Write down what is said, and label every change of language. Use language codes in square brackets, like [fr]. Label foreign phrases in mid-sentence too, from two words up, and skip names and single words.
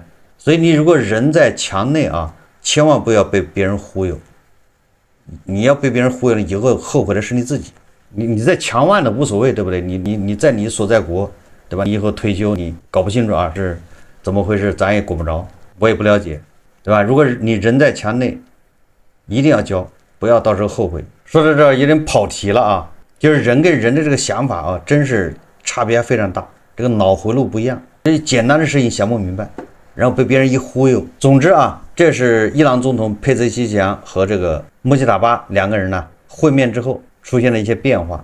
[zh] 所以你如果人在牆內啊，千萬不要被別人忽悠。你要被別人忽悠了以後，後悔的是你自己。你在牆外的無所謂，對不對？你在你所在國，對吧？你以後退休你搞不清楚啊是怎麼回事，咱也管不着，我也不了解，對吧？如果你人在牆內，一定要交，不要到時候後悔。說到這兒有點跑題了啊，就是人跟人的這個想法啊，真是差別還非常大，這個腦回路不一樣，這簡單的事情想不明白，然後被別人一忽悠。總之啊，這是伊朗總統佩泽西奇扬和這個穆希塔巴2個人呢會面之後出現了一些變化。